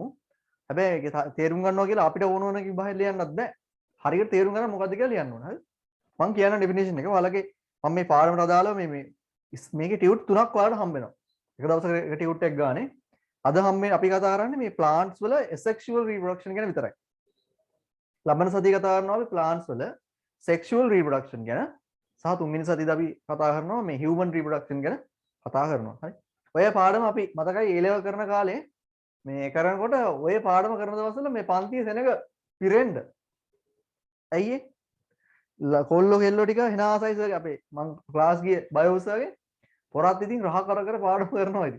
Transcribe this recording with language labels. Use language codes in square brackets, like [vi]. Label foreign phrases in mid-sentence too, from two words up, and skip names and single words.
[si] හැබැයි ඒක තේරුම් ගන්නවා කියලා අපිට ඕන ඕන කිව්වහම ලියන්නත් බෑ. හරියට තේරුම් ගන්න මොකද්ද කියලා ලියන්න ඕන. හරි? මම කියන ඩෙෆිනිෂන් එක ඔයාලගේ මම මේ පාඩමට අදාළව මේකේ ටියුට් තුනක් ඔයාලට හම්බ වෙනවා. එක දවසක එක ටියුට් එකක් ගානේ. අද හම්බෙන්නේ අපි කතා කරන්නේ මේ plants වල [en] asexual reproduction [si] ගැන විතරයි. ලබන සතියේ කතා කරනවා අපි plants වල [en] sexual reproduction [si] ගැන සහ තුන්වෙනි සතියේදී අපි කතා කරනවා මේ [en] human reproduction [si] ගැන කතා කරනවා. හරි? ඔය පාඩම අපි මතකයි [en] A level [si] කරන කාලේ මේ කරනකොට ඔය පාඩම කරන දවස්වල මේ පන්තියේ සෙනඟ පිරෙන්න. ඇයි ඒ? කොල්ලෝ කෙල්ලෝ ටික hina size වගේ අපේ මම ක්ලාස් ගියේ බයෝස් වගේ පොරත් ඉතින් රහ කර කර පාඩම කරනවා ඉතින්.